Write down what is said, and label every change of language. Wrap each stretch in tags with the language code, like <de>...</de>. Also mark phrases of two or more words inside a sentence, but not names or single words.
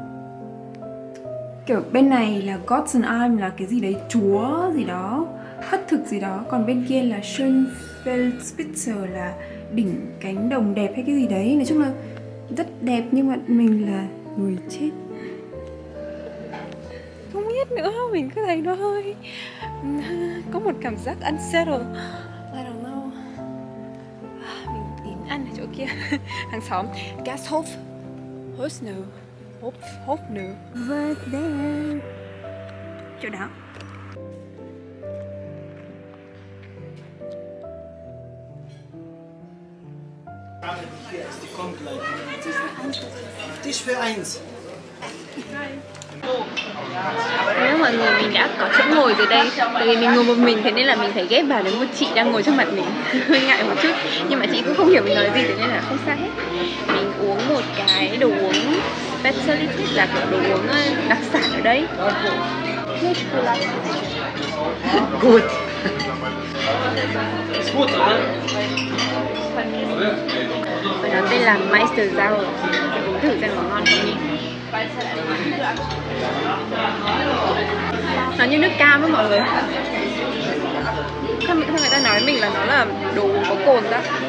<vi>Kiểu bên này là Gottenheim là cái gì đấy, chúa gì đó, khất thực gì đó. Còn bên kia là Schönfeldspitze là đỉnh cánh đồng đẹp hay cái gì đấy. Nói chung là rất đẹp nhưng mà mình là người chết. Không biết nữa, mình cứ thấy nó hơi có một cảm giác unsettled.</vi> <en>I don't know.</en> <vi>Mình đến ăn ở chỗ kia. Hàng xóm Gasthof Hosner Hofner</vi> <en>over there.</en> <vi>Chỗ đó.</vi> <de>Tisch für eins.</de> <vi>Nếu mọi người, mình đã có chỗ ngồi rồi đây. Tại vì mình ngồi một mình, thế nên là mình phải ghép vào đến một chị đang ngồi trước mặt mình. Hơi ngại một chút, nhưng mà chị cũng không hiểu mình nói gì, thế nên là không sao hết. Mình uống một cái đồ uống specialty, là kiểu đồ uống đặc sản ở đây.</vi> <de>Gut. Ist gut, oder?</de> <vi>Và nó tên là Meister Sauer. Uống thử xem có ngon không nhỉ? Nó như nước cam đó mọi người. Sao người ta nói với mình là nó là đồ có cồn đó.</vi>